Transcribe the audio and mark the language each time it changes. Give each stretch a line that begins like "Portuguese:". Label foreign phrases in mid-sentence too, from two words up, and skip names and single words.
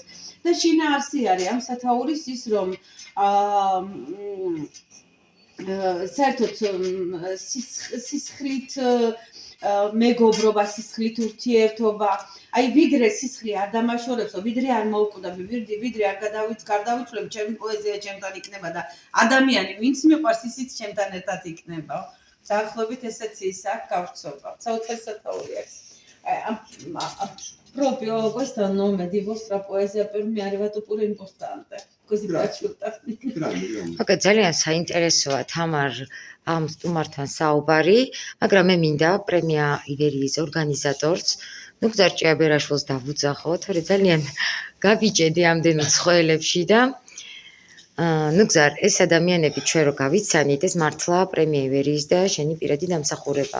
Georgian: და შინაარსი არის ამ სათაურის ის რომ საერთოდ სისხლით მეგობრობა, სისხლით ურთიერთობა, აი ვიდრე სისხლი არ დამაშორებსო, ვიდრე არ მოუკვდები, ვიდრე არ გარდავიცვლებ, ჩემი პოეზია ჩემთან იქნება და ადამიანი ვინც მიყვარს ისიც ჩემთან ერთად იქნება. დაახლოებით ესეც ის აქ გავრცობა. საოცარი სათაური არის.
Italian: Proprio questo nome di vostra poesia per me è arrivato pure importante. Così piaciuta.
Georgian: Okay, ძალიან საინტერესოა თამარ ამ სტუმართან საუბარი, მაგრამ მე მინდა პრემია ივერიის ორგანიზატორს ნუგზარ ჭიაბერაშვილს დავუძახო, თორე ძალიან გაბიჭედი ამდენ უცხოელებში და ნუგზარ, ეს ადამიანები ჩვენ რო გავიცანით, ეს მართლა პრემია ივერიის და შენი პირადი დამსახურებაა.